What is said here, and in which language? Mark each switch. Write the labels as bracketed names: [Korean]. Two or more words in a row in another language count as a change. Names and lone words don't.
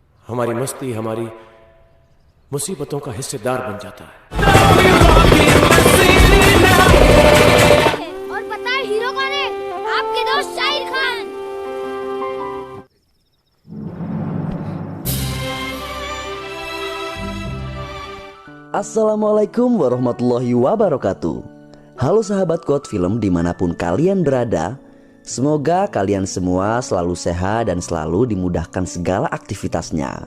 [Hindi] हमारी मस्ती हमारी मुसीबतों का हिस्सेदार बन जाता है। और पता है हीरो कौन है? आपके दोस्त शाहिर खान। [Arabic] السلام عليكم ورحمة الله وبركاته. [Indonesian] Halo sahabat Quote Film dimanapun kalian berada. Semoga kalian semua selalu sehat dan selalu dimudahkan segala aktivitasnya.